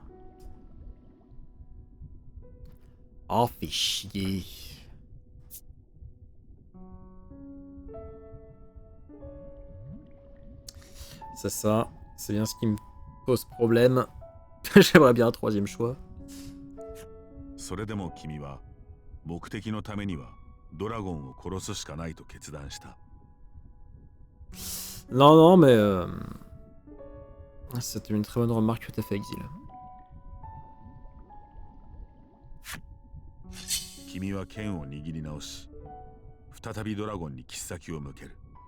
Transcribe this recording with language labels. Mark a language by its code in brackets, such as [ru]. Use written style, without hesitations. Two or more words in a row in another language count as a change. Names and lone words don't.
[fr] Oh, fait chier. C'est ça. C'est bien ce qui me pose problème. J'aimerais bien un troisième choix. [ja] それでも君は目的のためにはドラゴンを殺すしかないと決断した。 [fr] Non, non, mais... C'était une très bonne remarque que t'as fait, Exil. [ja] 君は剣を握り直し、再びドラゴンに切っ先を向ける。